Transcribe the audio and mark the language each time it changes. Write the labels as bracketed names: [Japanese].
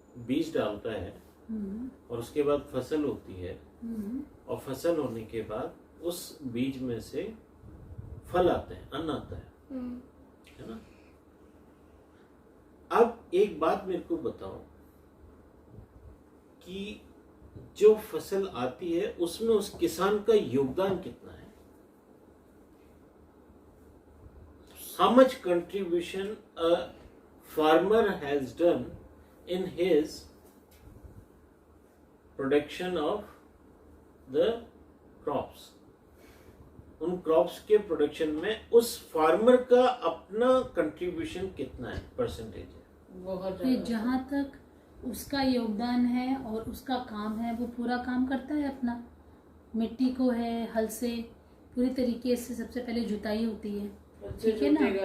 [Hindi] बीज डालता है और उसके बाद फसल होती है, और फसल होने के बाद उस बीज में से फल आते हैं, अन्न आता है ना? अब एक बात मेरे को बताओ कि जो फसल आती है उसमें उस किसान का योगदान कितना है? [English] How much contribution a farmer has done in his production of the crops? [Hindi] उन क्रॉप्स के प्रोडक्शन में उस फार्मर का अपना कंट्रीब्यूशन कितना है, परसेंटेज है? बहुत फिर जहाँ तक उसका योगदान है और उसका काम है, वो पूरा काम करता है अपना। मिट्टी को है हल से पूरी तरीके से सबसे पहले जुताई होती है, ठीक है ना?